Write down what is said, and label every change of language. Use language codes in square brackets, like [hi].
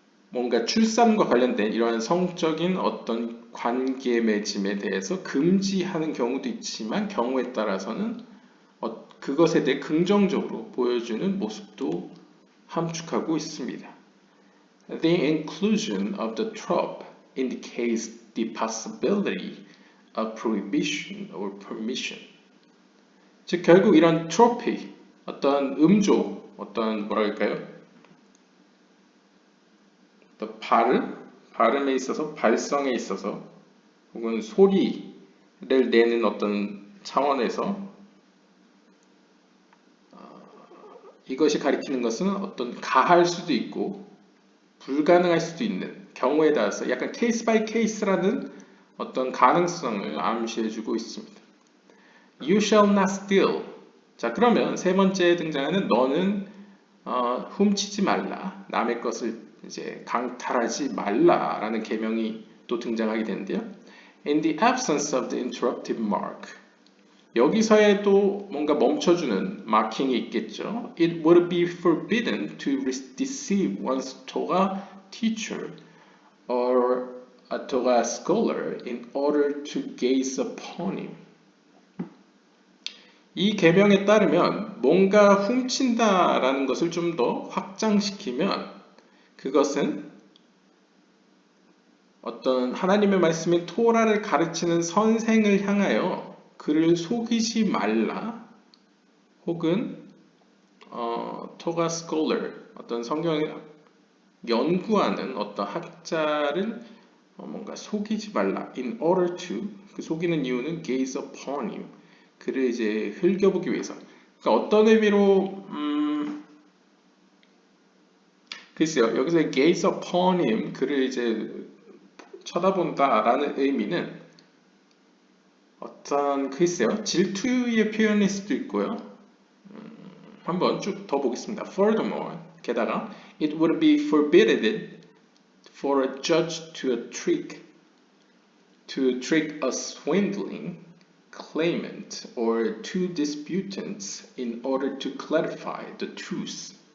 [ko] 뭔가 출산과 관련된 이러한 성적인 어떤 관계 맺음에 대해서 금지하는 경우도 있지만 경우에 따라서는 그것에 대해 긍정적으로 보여주는 모습도 함축하고 있습니다. [en] The inclusion of the trope indicates the possibility of prohibition or permission. [ko] 즉 결국 이런 트로피, 어떤 음조, 어떤 뭐랄까요? 어떤 발음에 있어서, 발성에 있어서, 혹은 소리를 내는 어떤 차원에서 이것이 가리키는 것은 어떤 가할 수도 있고 불가능할 수도 있는 경우에 따라서 약간 케이스 바이 케이스라는 어떤 가능성을 암시해주고 있습니다. [en] You shall not steal. [ko] 자, 그러면 세 번째 등장하는 너는 훔치지 말라. 남의 것을 이제 강탈하지 말라라는 계명이 또 등장하게 되는데요. [en] In the absence of the interruptive mark. [ko] 여기서의 또 뭔가 멈춰주는 마킹이 있겠죠. [en] It would be forbidden to deceive one's Torah teacher or a Torah scholar in order to gaze upon him. [ko] 이 계명에 따르면 뭔가 훔친다라는 것을 좀 더 확장시키면 그것은 어떤 하나님의 말씀인 토라를 가르치는 선생을 향하여 그를 속이지 말라 혹은 토가 스콜러 어떤 성경을 연구하는 어떤 학자를 뭔가 속이지 말라 [en] in order to [ko] 그 속이는 이유는 [en] gaze upon him [ko] 그를 이제 흘겨보기 위해서 그러니까 어떤 의미로 글쎄요 여기서 gaze upon him 그를 이제 쳐다본다라는 의미는 어떤 글쎄요 질투의 표현일 수도 있고요. 한번 쭉 더 보겠습니다. [en] Furthermore, 게다가 it would be forbidden for a judge to trick a swindling claimant or two disputants in order to clarify the truth.